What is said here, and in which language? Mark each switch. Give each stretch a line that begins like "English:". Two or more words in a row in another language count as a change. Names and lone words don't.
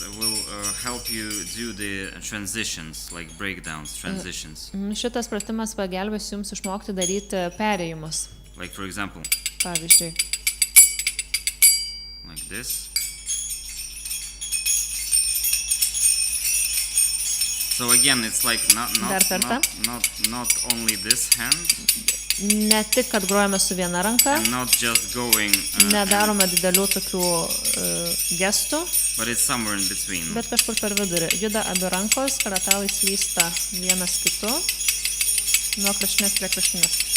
English: will help you do the transitions, like breakdowns, transitions.
Lithuanian: Šitas pratimas pagelbės jums išmokti daryti perėjimus.
English: Like for example,
Lithuanian: Pavyzdžiui,
English: like this. So again, it's like not only this hand.
Lithuanian: ne tik, kad grojame su viena ranka,
English: And not just going
Lithuanian: nedarome didelių tokių gestų,
English: but it's somewhere in between.
Lithuanian: bet kažkur per vidurį. Juda abi rankos, karatalai slysta vienas kitu, nuo kraštinės prie kraštinės.